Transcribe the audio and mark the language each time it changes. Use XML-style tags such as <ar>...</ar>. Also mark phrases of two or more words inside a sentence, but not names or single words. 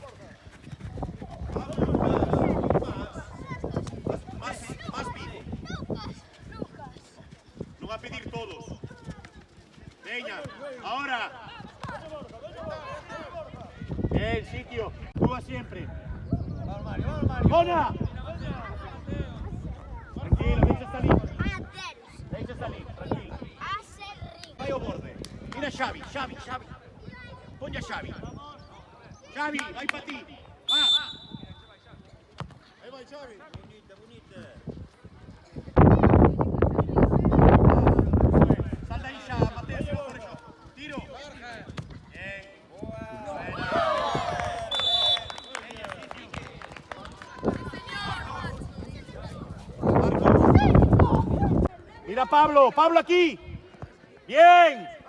<es>Más vivo. No va a pedir todos. Veña, ahora. Bien, sitio. Tú vas siempre.</es> <ca>Bona!</ca> <gl>Tranquilo, deixa salir. Deixa salir, tranquilo. Vai ao borde. Mira Xavi, Xavi, Xavi. Ponlle a Xavi. Xavi, vai para ti. Va. Aí vai Xavi. Bonita, bonita. Sal de aí xa, Mateo,</gl> <es>se por eso. Tiro. Bien. Mira Pablo, Pablo aquí. Bien.</es>